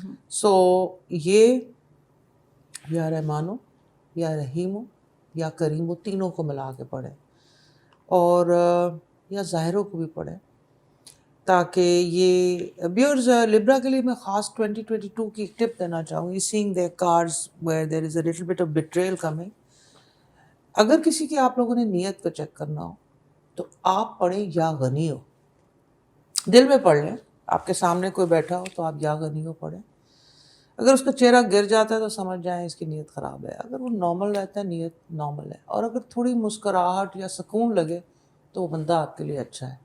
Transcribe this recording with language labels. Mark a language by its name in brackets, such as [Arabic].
[Urdu] سو یہ یا رحمان ہو یا رحیم ہو یا کریم ہو, تینوں کو ملا کے پڑھیں, اور یا ظاہروں کو بھی پڑھیں, تاکہ یہ بیورز لیبرا کے لیے میں خاص 2022 کی ایک ٹپ دینا چاہوں گی. [English] Seeing their cards where there is a little bit of betrayal coming. [Urdu] اگر کسی کی آپ لوگوں نے نیت کو چیک کرنا ہو تو آپ پڑھیں یا غنی ہو. دل میں پڑھ لیں, آپ کے سامنے کوئی بیٹھا ہو تو آپ یا غنی ہو پڑھیں. اگر اس کا چہرہ گر جاتا ہے تو سمجھ جائیں اس کی نیت خراب ہے. اگر وہ نارمل رہتا ہے نیت نارمل ہے, اور اگر تھوڑی مسکراہٹ یا سکون لگے تو وہ بندہ آپ کے لیے اچھا ہے.